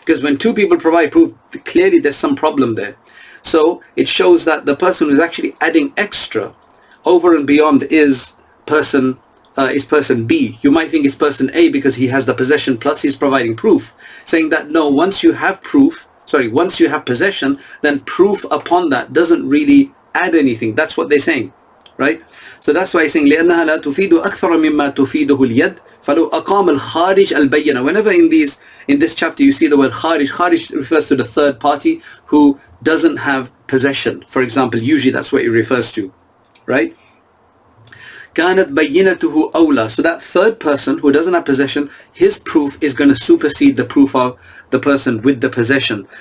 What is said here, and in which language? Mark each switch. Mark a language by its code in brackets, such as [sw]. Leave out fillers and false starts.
[en] Because when two people provide proof, clearly there's some problem there. So it shows that the person who's actually adding extra over and beyond is person B. You might think it's person A because he has the possession plus he's providing proof, saying that no, once you have possession, then proof upon that doesn't really add anything. That's what they're saying, right? So that's why he's saying [ar] لأنها لا تفيد أكثر مما تفيده اليد فلو أقام الخارج البينة. [en] Whenever in this chapter you see the word kharij refers to the third party who doesn't have possession. For example, usually that's what it refers to, right? [ar] كانت بينته أولى. [en] So that third person who doesn't have possession, his proof is going to supersede the proof of the person with the possession.